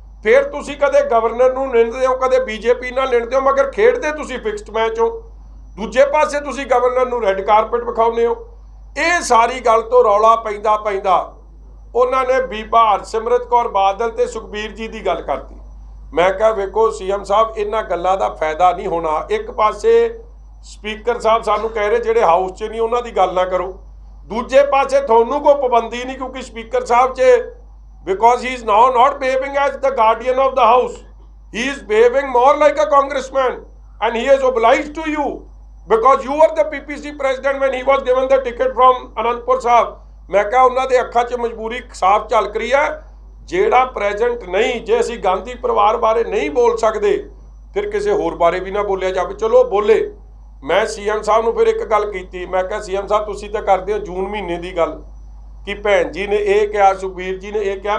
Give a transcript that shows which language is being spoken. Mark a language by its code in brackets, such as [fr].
[pa] ਫਿਰ ਤੁਸੀਂ ਕਦੇ ਗਵਰਨਰ ਨੂੰ ਨਿੰਦਦੇ ਹੋ, ਕਦੇ ਬੀਜੇਪੀ ਨਾਲ ਨਿੰਦਦੇ ਹੋ, ਮਗਰ ਖੇਡਦੇ ਤੁਸੀਂ ਫਿਕਸਡ ਮੈਚ ਹੋ। ਦੂਜੇ ਪਾਸੇ ਤੁਸੀਂ ਗਵਰਨਰ ਨੂੰ ਰੈੱਡ ਕਾਰਪਟ ਵਿਖਾਉਂਦੇ ਹੋ। ਇਹ ਸਾਰੀ ਗੱਲ ਤੋਂ ਰੌਲਾ ਪੈਂਦਾ ਪੈਂਦਾ ਉਹਨਾਂ ਨੇ ਬੀਬਾ ਹਰਸਿਮਰਤ ਕੌਰ ਬਾਦਲ ਤੇ ਸੁਖਬੀਰ ਜੀ ਦੀ ਗੱਲ ਕਰਤੀ। ਮੈਂ ਕਿਹਾ ਵੇਖੋ ਸੀਐਮ ਸਾਹਿਬ, ਇਹਨਾਂ ਗੱਲਾਂ ਦਾ ਫਾਇਦਾ ਨਹੀਂ ਹੋਣਾ। ਇੱਕ ਪਾਸੇ ਸਪੀਕਰ ਸਾਹਿਬ ਸਾਨੂੰ ਕਹਿ ਰਹੇ ਜਿਹੜੇ ਹਾਊਸ 'ਚ ਨਹੀਂ ਉਹਨਾਂ ਦੀ ਗੱਲ ਨਾ ਕਰੋ, ਦੂਜੇ ਪਾਸੇ ਤੁਹਾਨੂੰ ਕੋਈ ਪਾਬੰਦੀ ਨਹੀਂ, ਕਿਉਂਕਿ ਸਪੀਕਰ ਸਾਹਿਬ 'ਚ [en] because he is now not behaving as the guardian of the house, he is behaving more like a congressman and he is obliged to you because you were the PPC president when he was given the ticket from Anandpur Sahib। [pa] ਮੈਂ ਕਿਹਾ ਉਹਨਾਂ ਦੇ ਅੱਖਾਂ 'ਚ ਮਜਬੂਰੀ ਸਾਫ਼ ਝਲਕ ਰਹੀ ਹੈ। ਜਿਹੜਾ ਪ੍ਰੈਜ਼ੈਂਟ ਨਹੀਂ, ਜੇ ਅਸੀਂ ਗਾਂਧੀ ਪਰਿਵਾਰ ਬਾਰੇ ਨਹੀਂ ਬੋਲ ਸਕਦੇ ਫਿਰ ਕਿਸੇ ਹੋਰ ਬਾਰੇ ਵੀ ਨਾ ਬੋਲਿਆ ਜਾਵੇ। ਚਲੋ ਬੋਲੇ। ਮੈਂ ਸੀਐਮ ਸਾਹਿਬ ਨੂੰ ਫਿਰ ਇੱਕ ਗੱਲ ਕੀਤੀ, ਮੈਂ ਕਿਹਾ ਸੀਐਮ ਸਾਹਿਬ ਤੁਸੀਂ ਤਾਂ ਕਰਦੇ ਹੋ ਜੂਨ ਮਹੀਨੇ ਦੀ ਗੱਲ ਕਿ ਭੈਣ ਜੀ ਨੇ ਇਹ ਕਿਹਾ, ਸੁਖਬੀਰ ਜੀ ਨੇ ਇਹ ਕਿਹਾ।